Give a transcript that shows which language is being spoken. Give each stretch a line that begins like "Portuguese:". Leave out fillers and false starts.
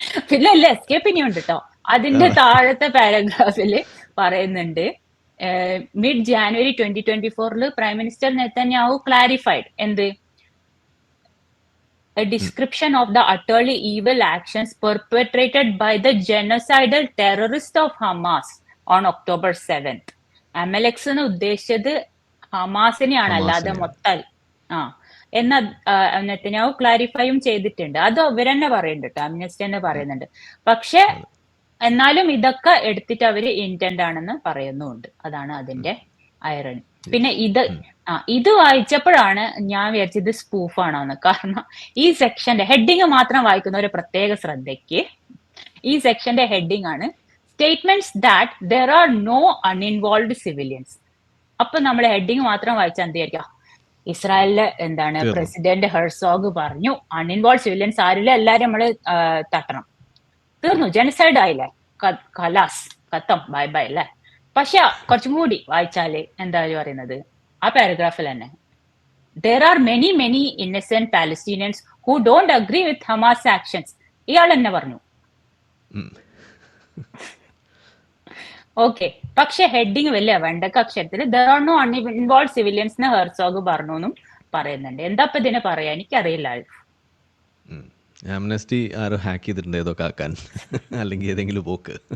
Malayalam: പിന്നെ എസ്കേപ്പ് ഇനിയുണ്ട് കേട്ടോ. അതിന്റെ താഴത്തെ പാരഗ്രാഫില് പറയുന്നുണ്ട്
English: Mid January 2024 prime minister Netanyahu clarified എന്ത് a description of the utterly evil actions perpetrated by the genocidal terrorists of Hamas on October 7th.
Malayalam: അമലെക്സ് എന്ന് ഉദ്ദേശിച്ചത് ഹമാസിനെയാണ്, അല്ലാതെ മൊത്തം എന്ന നെതന്യാഹു ക്ലാരിഫൈയും ചെയ്തിട്ടുണ്ട്. അത് അവർ തന്നെ പറയുന്നുണ്ട്, അമ്നസ്റ്റി തന്നെ പറയുന്നുണ്ട്. പക്ഷെ എന്നാലും ഇതൊക്കെ എടുത്തിട്ട് അവര് ഇന്റന്റ് ആണെന്ന് പറയുന്നുമുണ്ട്. അതാണ് അതിന്റെ ഐറണി. പിന്നെ ഇത് വായിച്ചപ്പോഴാണ് ഞാൻ വിചാരിച്ചത് ഇത് സ്പൂഫാണോന്ന്. കാരണം ഈ സെക്ഷന്റെ ഹെഡിങ് മാത്രം വായിക്കുന്ന ഒരു പ്രത്യേക ശ്രദ്ധയ്ക്ക് ഈ സെക്ഷന്റെ ഹെഡിങ് ആണ്
English: Statements that there are no uninvolved civilians.
Malayalam: അപ്പൊ നമ്മൾ ഹെഡിങ് മാത്രം വായിച്ചാൽ എന്ത് വിചാരിക്കാം, ഇസ്രായേലിലെ എന്താണ് പ്രസിഡന്റ് ഹെർസോഗ് പറഞ്ഞു അൺഇൻവോൾവ് സിവിലിയൻസ് ആരില്ല, എല്ലാരും നമ്മള് തട്ടണം, തീർന്നു, ജനസൈഡ് ആയില്ലേ, ഖലാസ് ഖത്തം ബൈ ബൈ അല്ലേ. പക്ഷെ കുറച്ചും കൂടി വായിച്ചാല് എന്താ പറയുന്നത് ആ പാരഗ്രാഫിൽ തന്നെ,
English: there are many innocent Palestinians who don't agree with Hamas actions.
Malayalam: ഇയാൾ തന്നെ പറഞ്ഞു. ഓക്കെ, പക്ഷെ ഹെഡിങ് വലിയ വെണ്ടക്ക അക്ഷരത്തിൽ
English: there are no uninvolved civilians
Malayalam: എന്ന് ഹെർസോഗ് പറഞ്ഞു എന്നും പറയുന്നുണ്ട്. എന്താ ഇപ്പൊ ഇതിനെ പറയാ എനിക്കറിയില്ല. ആംനസ്റ്റി ആരോ ഹാക്ക് ചെയ്തിട്ടുണ്ട് ഏതോ കാക്കാൻ, അല്ലെങ്കിൽ ഏതെങ്കിലും പോക്ക്.